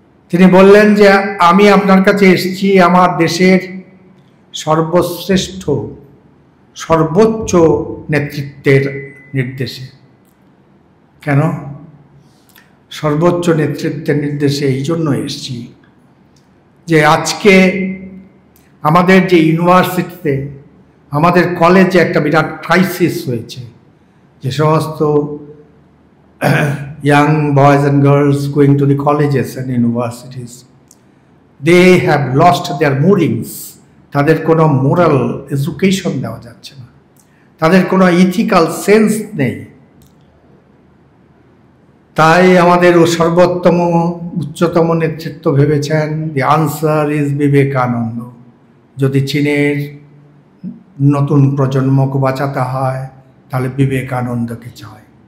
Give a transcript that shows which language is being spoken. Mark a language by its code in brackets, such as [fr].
[bn] তিনি বললেন যে আমি আপনার কাছে এসেছি আমার দেশের সর্বশ্রেষ্ঠ সর্বোচ্চ নেতৃত্বের নির্দেশে। কেন সর্বোচ্চ নেতৃত্বের নির্দেশে? এই জন্য এসেছি যে আজকে আমাদের যে ইউনিভার্সিটিতে, আমাদের কলেজে একটা বিরাট ক্রাইসিস হয়েছে। যে সমস্ত [en] young boys and girls going to the colleges and universities, they have lost their moorings. [bn] তাদের কোনো মোরাল এডুকেশন দেওয়া যাচ্ছে না, তাদের কোনো ইথিক্যাল সেন্স নেই। তাই আমাদের সর্বোত্তম উচ্চতম নেতৃত্ব ভেবেছেন [en] The answer is Vivekananda. [bn] যদি চীনের নতুন প্রজন্মকে বাঁচাতে হয় তাহলে বিবেকানন্দকে চাই।